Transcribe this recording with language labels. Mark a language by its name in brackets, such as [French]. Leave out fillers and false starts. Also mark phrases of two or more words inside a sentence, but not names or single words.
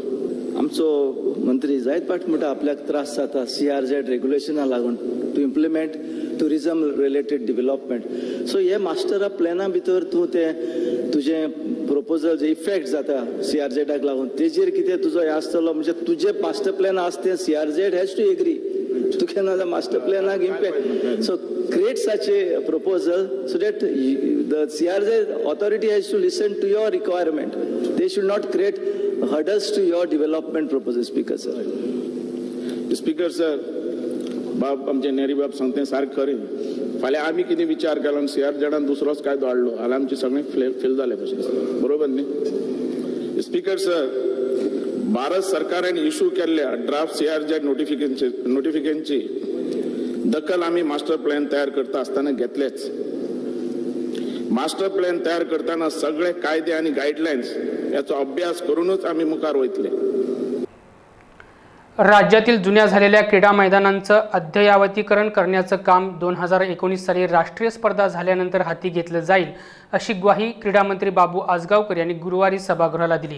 [Konkani] आमचो मंत्री जायत फावट म्हणटा आपल्याक त्रास जाता CRZ रेग्युलेशना लागून [English] to implement tourism related development. [Konkani] सो हे [English] master plan [Konkani] भितर तूं ते तुजे प्रपोजल जे इफेक्ट जाता CRZक लागून तेजेर कितें तुजो हे आसतलो. म्हणजे तुजे [English] master plan [Konkani] आसा ते CRZ [English] has to agree. [Konkani] तुका नाजाल्यार [English] master plan impact. सो create such a proposal so that the CRZ authority has to listen to your requirement. They should not create hurdles to your development proposal. Speaker sir. Speaker sir, [Konkani] बाब आमचे नेरी बाब सांगते सारकें खरें. फाल्यां आमी कितें विचार केलो आनी CRZान दुसरोच कायदो हाडलो जाल्यार आमचे सगळे फेल जाले भशेन. बरोबर न्ही? [English] speaker sir, [Konkani] भारत सरकारान इश्यू केल्ल्या ड्राफ्ट CRZ नोटिफिकेशनची दखल आम्ही [English] master plan [Konkani] तयार करता असताना घेतलेच. [English] master plan [Marathi] तयार करताना सगळे कायदे आणि गाईडलाईन्स याचा अभ्यास करूनच आम्ही [Konkani] मुखार वयतले. [Marathi] राज्यातील जुन्या झालेल्या क्रीडा मैदानांचं अद्ययावतीकरण करण्याचं काम 2019 साली राष्ट्रीय स्पर्धा झाल्यानंतर हाती घेतलं जाईल अशी ग्वाही क्रीडा मंत्री बाबू आजगावकर यांनी गुरुवारी सभागृहाला दिली.